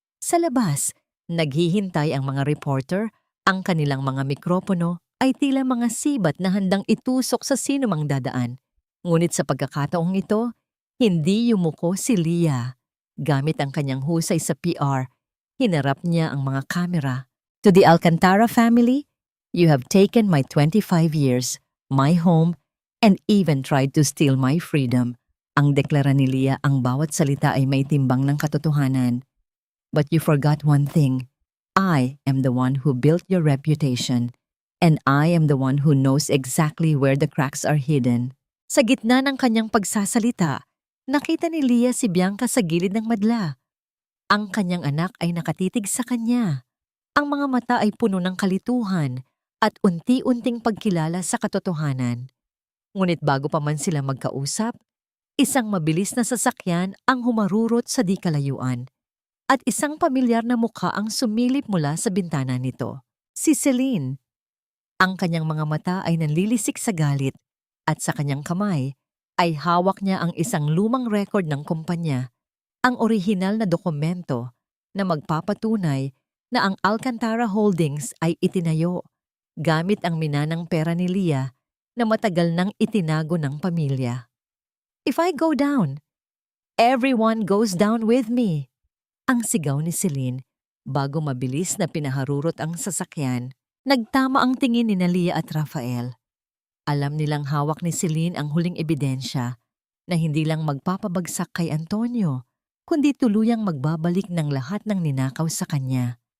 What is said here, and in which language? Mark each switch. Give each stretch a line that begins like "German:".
Filipino: Sa labas, naghihintay ang mga reporter, ang kanilang mga mikropono ay tila mga sibat na handang itusok sa sinumang dadaan. Ngunit sa pagkakataong ito, hindi yumuko si Leah. Gamit ang kanyang husay sa PR, hinarap niya ang mga kamera.
English: To the Alcantara family, you have taken my 25 years, my home, and even tried to steal my freedom.
Filipino: Ang deklara ni Leah, ang bawat salita ay may timbang ng katotohanan.
English: But you forgot one thing. I am the one who built your reputation. And I am the one who knows exactly where the cracks are hidden.
Filipino: Sa gitna ng kanyang pagsasalita, nakita ni Leah si Bianca sa gilid ng madla. Ang kanyang anak ay nakatitig sa kanya. Ang mga mata ay puno ng kalituhan at unti-unting pagkilala sa katotohanan. Ngunit bago pa man sila magkausap, isang mabilis na sasakyan ang humarurot sa di kalayuan at isang pamilyar na mukha ang sumilip mula sa bintana nito. Si Celine. Ang kanyang mga mata ay nanlilisik sa galit at sa kanyang kamay ay hawak niya ang isang lumang record ng kumpanya, ang orihinal na dokumento na magpapatunay na ang Alcantara Holdings ay itinayo gamit ang minanang pera ni Leah na matagal nang itinago ng pamilya.
English: If I go down, everyone goes down with me.
Filipino: Ang sigaw ni Celine bago mabilis na pinaharurot ang sasakyan. Nagtama ang tingin ni Leah at Rafael. Alam nilang hawak ni Celine ang huling ebidensya na hindi lang magpapabagsak kay Antonio, kundi tuluyang magbabalik ng lahat ng ninakaw sa kanya.